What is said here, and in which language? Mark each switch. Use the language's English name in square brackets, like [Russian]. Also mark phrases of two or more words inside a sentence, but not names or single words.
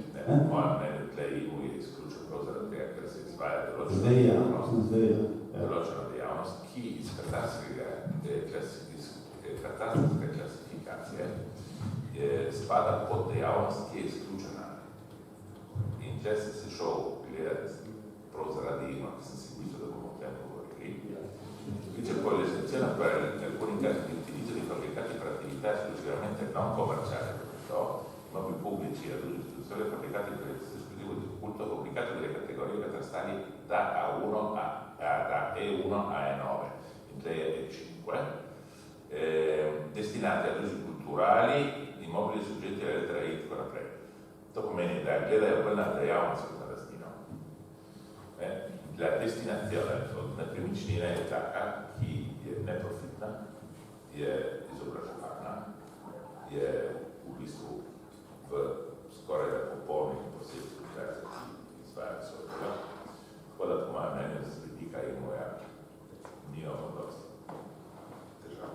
[Slovenian] Moje mnenje tle IMU je izključen prav zaradi tega, ker se izvaja določena dejavnost, ki iz katastrske klasifikacije spada pod dejavnost, ki je izključena. In tle sem se šel gledati prav zaradi IMU, ki sem si mislil, da bomo o tem govorili. [Italian] Dice poi l'estensione per alcuni casi di utilizzo di fabbricati per attività esclusivamente non commerciali, immobili pubblici ad uso istituzionale fabbricati per esclusivo di culto, pubblicati delle categorie catastali da A1 da E1 a E9, in 3 e 5, destinati ad usi culturali, immobili soggetti alla lettera I con la pre. [Slovenian] To pomeni, da gledajo bolj na dejavnost kot na lastnino. [Italian] La destinazione [Slovenian] od nepremičnine je taka, ki je neprofitna, je izobraževalna, je v bistvu v skoraj da popolnih posebnih situacijah, ki izvajajo svoj delo. Tako da po mojem mnenju z vidika IMU-ja nimamo dosti težav.